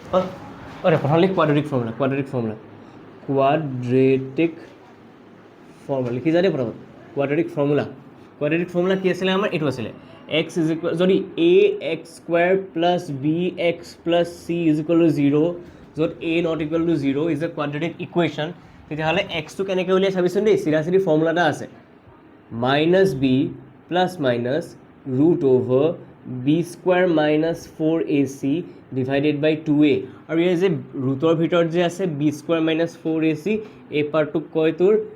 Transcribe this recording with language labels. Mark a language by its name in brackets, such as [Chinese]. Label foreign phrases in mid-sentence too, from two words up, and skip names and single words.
[Assamese] অৰে প্ৰথম লিখ [English] quadratic formula [Assamese] লিখি যা দে প্ৰথম [English] quadratic formula [Assamese] कि आছিলে আমাৰ এইটো আছিলে [English] x is equal [Assamese] যদি [English] ax square plus bx plus c is equal to 0 [Assamese] য'ত [English] a not equal to 0 is a quadratic equation [Assamese] তেতিয়াহ'লে এক্সটো কেনেকৈ উলিয়াই চাবিচোন দেই চিধা চিধি ফৰ্মুলা এটা আছে [English] minus b plus minus root over b square minus 4ac divided by 2a [Assamese] আৰু এই যে ৰুটৰ ভিতৰত যে আছে [English] b square minus 4ac [Assamese] এই পাৰ্টটোক কয় তোৰ